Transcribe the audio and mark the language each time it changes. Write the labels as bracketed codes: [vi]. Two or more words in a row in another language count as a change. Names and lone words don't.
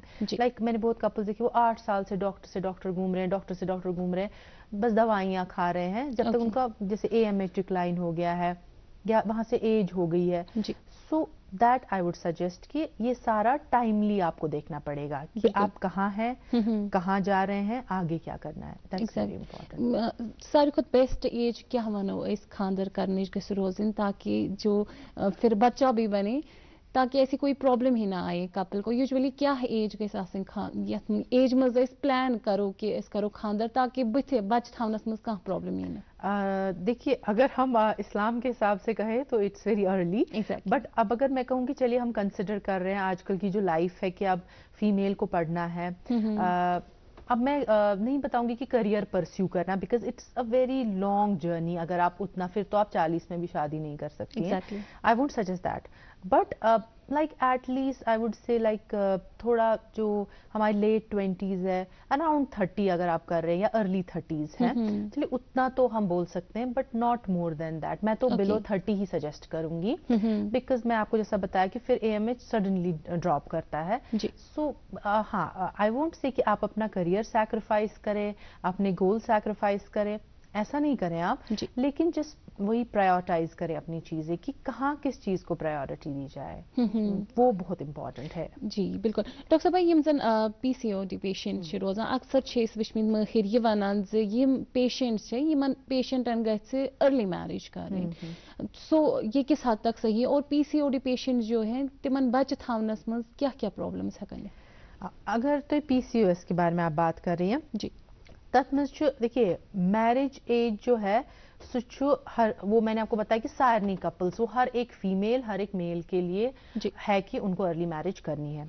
[hi] लाइक मैंने बहुत कपल्स देखे, वो 8 साल से डॉक्टर घूम रहे हैं, डॉक्टर से डॉक्टर घूम रहे हैं, बस दवाइयाँ खा रहे हैं, जब तक उनका जैसे AMH डिक्लाइन हो गया है या वहां से एज हो गई है. [en] so that I would suggest [hi] कि ये सारा टाइमली आपको देखना पड़ेगा कि आप कहाँ हैं, कहाँ जा रहे हैं, आगे क्या करना है. [en] दैट्स वेरी इंपॉर्टेंट. [ks] सारी खुद [en] best age [ks] क्या वनो इस खानदर करने गस रोजन, [hi] ताकि जो फिर बच्चा भी बने, ताकि ऐसी कोई प्रॉब्लम ही ना आए कपल को. [ks] यूजुअली क्या एज गस एज मज प्लान करो कि इस करो खानदर, ताकि बच थावनस मज [hi] कहाँ प्रॉब्लम ही ना. देखिए, अगर हम इस्लाम के हिसाब से कहें तो [en] it's very early. [hi] बट अब अगर मैं कहूँ कि चलिए हम कंसिडर कर रहे हैं आजकल की जो लाइफ है कि अब फीमेल को पढ़ना है, अब मैं नहीं बताऊंगी कि [en] career pursue [hi] करना, [en] because it's a very long journey. [hi] अगर आप उतना, फिर तो आप 40 में भी शादी नहीं कर सकती हैं. [en] आई वोंट सजेस्ट दैट. but like at least I would say like [hi] थोड़ा जो हमारे [en] late 20s [hi] है, अराउंड 30 अगर आप कर रहे हैं, या [en] early 30s [hi] है, चलिए उतना तो हम बोल सकते हैं, [en] but not more than that. [hi] मैं तो बिलो 30 ही सजेस्ट करूंगी, बिकॉज मैं आपको जैसा बताया कि फिर AMH [en] suddenly drop [hi] करता है. सो हाँ, [en] I won't say [hi] कि आप अपना [en] career sacrifice [hi] करें, अपने [en] goal sacrifice [hi] करें, ऐसा नहीं करें आप, लेकिन जस्ट वही प्रायोरिटाइज करें अपनी चीजें कि कहाँ किस चीज को प्रायोरिटी दी जाए. वो बहुत इंपॉर्टेंट है. जी बिल्कुल. डॉक्टर साहब, [ks] यम जन PCOD पेशेंट रोजान, अक्सर वुचमित महर यह वनान यम पेशेंट्स यमन पेशेंटन गि [en] early marriage [ks] करें. [hi] सो ये किस हद तक सही है, और PCOD पेशेंट जो हैं [ks] तिमन बच थावनस मज क्या क्या प्रॉब्लम्स हेकन? [hi] अगर तो PCOS के बारे में आप बात कर रही हैं जी, तथ में देखिए [en] marriage age [hi] जो है हर, वो मैंने आपको बताया कि सारनी कपल्स, वो हर एक फीमेल हर एक मेल के लिए है कि उनको [en] early marriage [hi] करनी है.